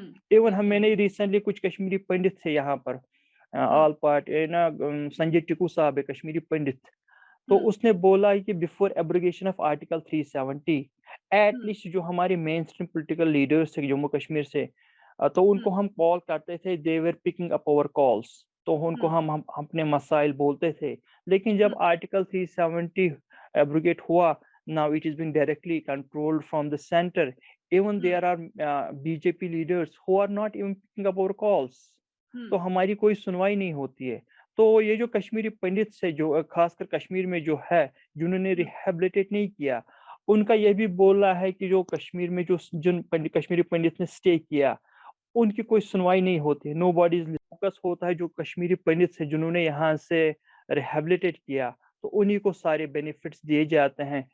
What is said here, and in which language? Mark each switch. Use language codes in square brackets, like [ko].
[ur] Even میں نے recently کچھ کشمیری پنڈت تھے یہاں پر, آل پارٹ نا سنجے ٹکو صاحب ہے کشمیری پنڈت, تو اس نے بولا کہ [en] before abrogation of article 370 [ur] at least جو ہمارے مین اسٹریم پولیٹیکل لیڈرس تھے جموں کشمیر سے, تو ان کو ہم کال کرتے تھے, [en] they were picking up اور calls, [ur] تو ان کو ہم اپنے مسائل بولتے تھے. لیکن جب آرٹیکل 370 ایبروگیٹ ہوا, [en] now it is being directly controlled from the center. Even there are BJP leaders who are not even picking up our calls. [ur] تو ہماری کوئی سنوائی نہیں ہوتی ہے. تو یہ جو کشمیری پنڈت سے جو خاص کر کشمیر میں جو ہے جنہوں نے ریہیبلیٹیٹ نہیں کیا, ان کا یہ بھی بولنا ہے کہ جو کشمیر میں جو جن کشمیری پنڈت نے سٹے کیا ان کی کوئی سنوائی نہیں ہوتی. نو باڈی فوکس ہوتا ہے جو کشمیری پنڈت سے جنہوں نے یہاں سے ریہیبلیٹیٹ کیا, تو انہی کو سارے بینیفٹس دیے جاتے ہیں.